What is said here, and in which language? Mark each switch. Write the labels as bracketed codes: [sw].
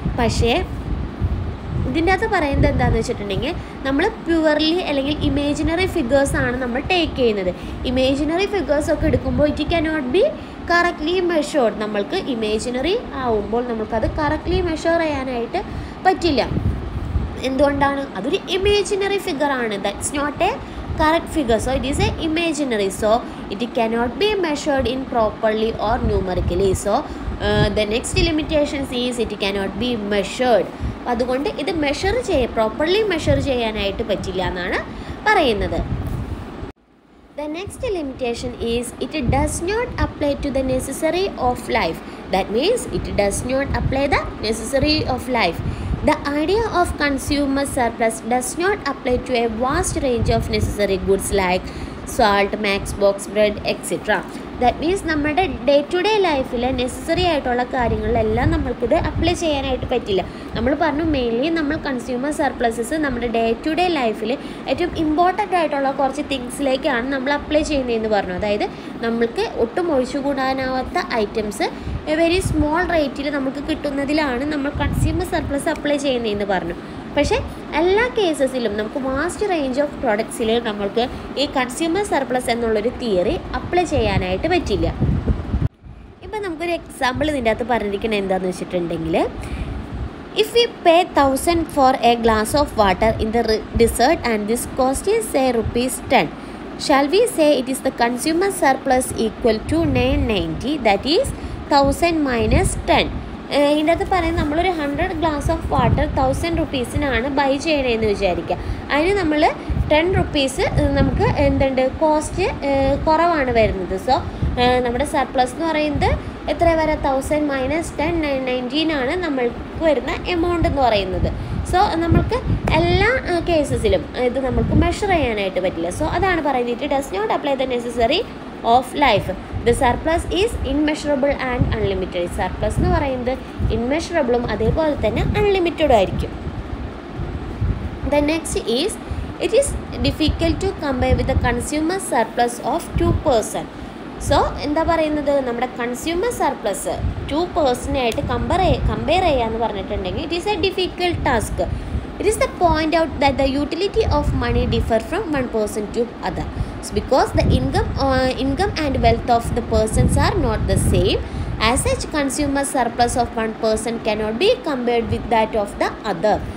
[ml] പക്ഷേ ഇതിൻ്റെ അകത്ത് പറയുന്നത് എന്താണെന്ന് വെച്ചിട്ടുണ്ടെങ്കിൽ നമ്മൾ പ്യുവർലി അല്ലെങ്കിൽ ഇമേജിനറി ഫിഗേഴ്സാണ് നമ്മൾ ടേക്ക് ചെയ്യുന്നത്. ഇമേജിനറി ഫിഗേഴ്സൊക്കെ എടുക്കുമ്പോൾ [en] It cannot be correctly measured. [ml] നമ്മൾക്ക് ഇമേജിനറി ആവുമ്പോൾ നമ്മൾക്കത് കറക്റ്റ്ലി മെഷർ ചെയ്യാനായിട്ട് പറ്റില്ല. എന്തുകൊണ്ടാണ്? അതൊരു imaginary ഫിഗറാണ്. [en] That's not a correct figure. So it is a imaginary. So it cannot be measured in properly or numerically. So the next limitations is it cannot be measured. [ml] അതുകൊണ്ട് ഇത് properly measure ചെയ്യാനായിട്ട് പറ്റില്ല എന്നാണ് പറയുന്നത്. [en] The next limitation is it does not apply to the necessary of life. That means it does not apply the necessary of life. The idea of consumer surplus does not apply to a vast range of necessary goods like salt, matchbox, bread, etc. That means [ml] നമ്മുടെ day to day ലൈഫിൽ necessary ആയിട്ടുള്ള കാര്യങ്ങളിലെല്ലാം നമ്മൾക്കിത് apply ചെയ്യാനായിട്ട് പറ്റില്ല. നമ്മൾ പറഞ്ഞു mainly നമ്മൾ consumer surpluses നമ്മുടെ ഡേ ടു ഡേ ലൈഫിൽ ഏറ്റവും ഇമ്പോർട്ടൻ്റ് ആയിട്ടുള്ള കുറച്ച് തിങ്സിലേക്കാണ് നമ്മൾ അപ്ലൈ ചെയ്യുന്നതെന്ന് പറഞ്ഞു. അതായത് നമ്മൾക്ക് ഒട്ടും ഒഴിച്ചുകൂടാനാവാത്ത ഐറ്റംസ് വെരി സ്മോൾ റേറ്റിൽ നമുക്ക് കിട്ടുന്നതിലാണ് നമ്മൾ കൺസ്യൂമർ സർപ്ലസ് അപ്ലൈ ചെയ്യുന്നതെന്ന് പറഞ്ഞു. പക്ഷേ എല്ലാ കേസസിലും നമുക്ക് വാസ്റ്റ് റേഞ്ച് ഓഫ് പ്രോഡക്ട്സിൽ നമ്മൾക്ക് ഈ കൺസ്യൂമർ സർപ്ലസ് എന്നുള്ളൊരു തിയറി അപ്ലൈ ചെയ്യാനായിട്ട് പറ്റില്ല. ഇപ്പം നമുക്കൊരു എക്സാമ്പിൾ ഇതിൻ്റെ അകത്ത് പറഞ്ഞിരിക്കുന്നത് എന്താണെന്ന് വെച്ചിട്ടുണ്ടെങ്കിൽ, [en] if we pay 1000 for a glass of water in the desert and this cost is say ₹10, shall we say it is the consumer surplus equal to 990, that is 1000 minus 10? [ml] ഇതിൻ്റെ അകത്ത് പറയുന്നത് നമ്മളൊരു 100 ഗ്ലാസ് ഓഫ് വാട്ടർ 1000 റുപ്പീസിനാണ് ബൈ ചെയ്യണമെന്ന് വിചാരിക്കുക. അതിന് നമ്മൾ 10 rupees നമുക്ക് എന്തുണ്ട് കോസ്റ്റ് കുറവാണ് വരുന്നത്. സോ നമ്മുടെ സർപ്ലസ് എന്ന് പറയുന്നത് എത്ര വരെ 1000 മൈനസ് 10 919 നമ്മൾക്ക് വരുന്ന എമൗണ്ട് എന്ന് പറയുന്നത്. സോ നമ്മൾക്ക് എല്ലാ കേസസിലും ഇത് നമുക്ക് മെഷർ ചെയ്യാനായിട്ട് പറ്റില്ല. [en] so [ml] അതാണ് പറയുന്നത് [en] It does not apply the necessary of life. The surplus is immeasurable and unlimited. [ml] Surplus എന്ന് പറയുന്നത് ഇൻമെഷറബിളും അതേപോലെ തന്നെ അൺലിമിറ്റഡും ആയിരിക്കും. [en] The next is it is difficult to compare with the consumer surplus of 2%. [ml] So എന്താ പറയുന്നത്, നമ്മുടെ കൺസ്യൂമർ സർപ്ലസ് 2%ആയിട്ട് കമ്പയർ ചെയ്യാന്ന് പറഞ്ഞിട്ടുണ്ടെങ്കിൽ [en] It is a difficult task. It is the point out that the utility of money differ from one person to other. So because the income and wealth of the persons are not the same, as such consumer surplus of one person cannot be compared with that of the other.